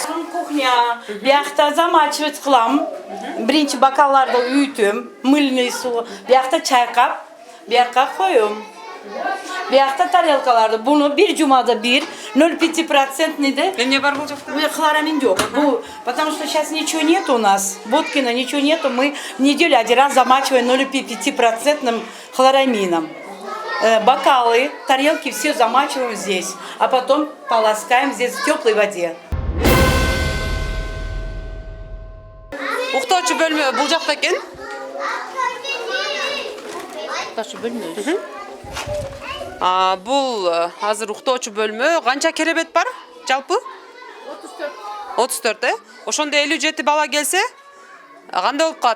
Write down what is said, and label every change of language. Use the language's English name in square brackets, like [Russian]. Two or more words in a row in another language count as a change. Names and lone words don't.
[Kyrgyz] Кухня, биякта замачивать кылам. Биринчи бокалларды үйтөм, мыльный суу, биякта чайкап, биякка коём. Биякта тарелкаларды, буну bir жумада bir 0,5%-ниде. Эмне бар бул жакта? Хлорамин жок. [Russian] Потому что сейчас ничего нет у нас. Боткина ничего нету. Мы в неделю один раз замачиваем 0,5% хлорамином. Бокалы, тарелки все замачиваем здесь, а потом полоскаем здесь в теплой воде. [Kyrgyz] Уктоочу бөлмө бул жакта экен. Уктоочу бөлмө. Бул азыр уктоочу бөлмө. Канча керебет бар? Жалпы? 34, Ошондо 57 бала келсе, кандай болуп калат?